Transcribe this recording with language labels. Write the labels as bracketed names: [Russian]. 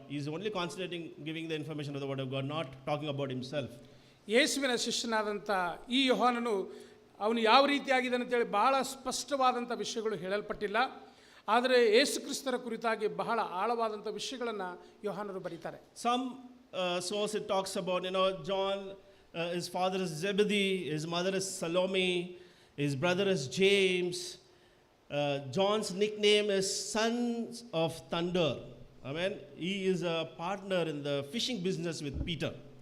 [English] He is only concentrating giving the information of the word of God, not talking about himself. [Kannada] ಯೇಸುವಿನ ಶಿಷ್ಯನಾದಂಥ ಈ ಯೋಹಾನನು ಅವನು ಯಾವ ರೀತಿಯಾಗಿದೆ ಅಂತೇಳಿ ಬಹಳ ಸ್ಪಷ್ಟವಾದಂಥ ವಿಷಯಗಳು ಹೇಳಲ್ಪಟ್ಟಿಲ್ಲ. ಆದರೆ ಯೇಸು ಕ್ರಿಸ್ತರ ಕುರಿತಾಗಿ ಬಹಳ ಆಳವಾದಂಥ ವಿಷಯಗಳನ್ನು ಯೋಹಾನರು ಬರೀತಾರೆ. [English] Some source it talks about, John, his father is Zebedee, his mother is Salome, his brother is James. John's nickname is Sons of Thunder. Amen. He is a partner in the fishing business with Peter.